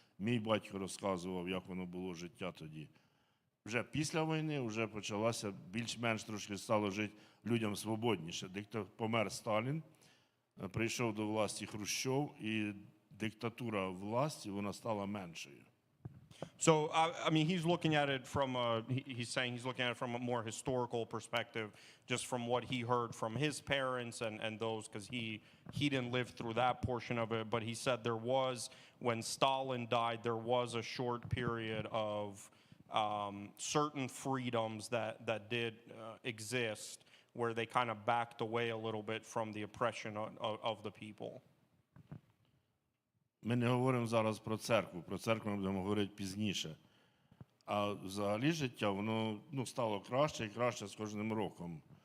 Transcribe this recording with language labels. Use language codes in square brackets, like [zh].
[uk] Мій батько розказував, як воно було життя тоді. Вже після війни вже почалося більш-менш трошки стало жити людям свободніше. Помер Сталін, прийшов до власті Хрущов, і диктатура власті, вона стала меншою. [en] So, I mean, he's looking at it from a more historical perspective, just from what he heard from his parents and those, because he didn't live through that portion of it. But he said when Stalin died, there was a short period of certain freedoms that did exist, where they kind of backed away a little bit from the oppression of the people. [uk] Ми не говоримо зараз про церкву ми будемо говорити пізніше. А взагалі життя, воно стало краще і краще з кожним роком.